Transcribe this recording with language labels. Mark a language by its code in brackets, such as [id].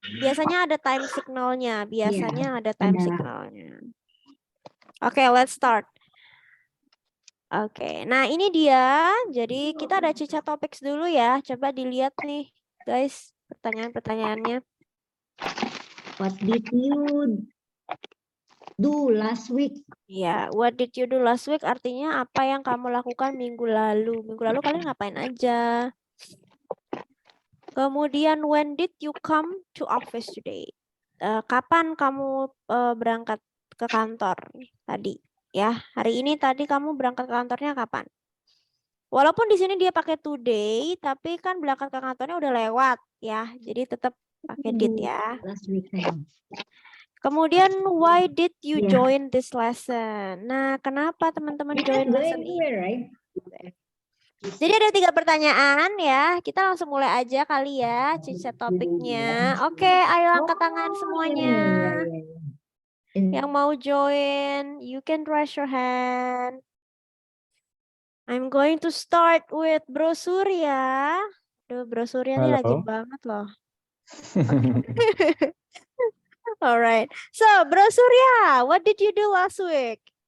[id] Biasanya ada time signalnya. Biasanya ada time ada. signalnya. Oke, [en] let's start. [id] Oke, nah ini dia. Jadi kita ada cica topics dulu ya. Coba dilihat nih, guys, pertanyaan-pertanyaannya. [en] What did you do last week? [id] Ya, [en] what did you do last week [id] artinya apa yang kamu lakukan minggu lalu. Minggu lalu kalian ngapain aja? Kemudian, [en] when did you come to office today? [id] Kapan kamu berangkat ke kantor tadi? Ya, hari ini tadi kamu berangkat ke kantornya kapan? Walaupun di sini dia pakai today, tapi kan berangkat ke kantornya udah lewat ya. Jadi tetap pakai did ya. [en] Last weekend. [id] Kemudian, [en] why did you join this lesson? [id] Nah, kenapa teman-teman join lesson ini? [en] Right? [id] Jadi ada 3 pertanyaan ya. Kita langsung mulai aja kali ya, cicat topiknya. Oke, ayo angkat tangan semuanya. Yang mau join, [en] you can raise your hand. I'm going to start with Bro Surya. [id] Duh, Bro Surya ini rajin banget loh. [en] Alright. So, Bro Surya, what did you do last week?